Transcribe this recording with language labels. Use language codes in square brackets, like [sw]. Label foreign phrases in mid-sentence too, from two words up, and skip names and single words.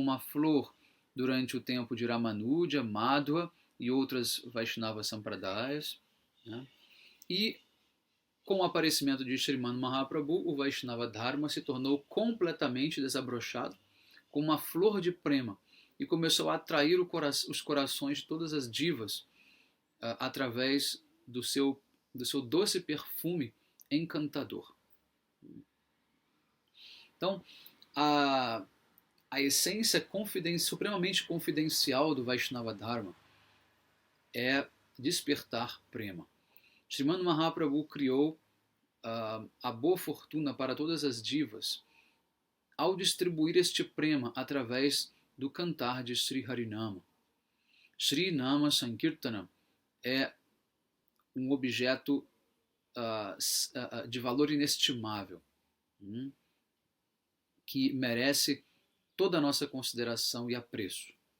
[pt] uma flor durante o tempo de Ramanuja, Madhva e outras Vaishnava Sampradayas, né, e com o aparecimento de Sriman Mahaprabhu, o Vaishnava Dharma se tornou completamente desabrochado, com uma flor de prema, e começou a atrair os corações de todas as divas através do seu doce perfume encantador. Então, a essência supremamente confidencial do Vaishnava Dharma é despertar prema. Sriman Mahaprabhu criou a boa fortuna para todas as divas ao distribuir este prema através do cantar de Sri Harinama. Sri Nama Sankirtana é um objeto de valor inestimável, que merece toda a nossa consideração e apreço.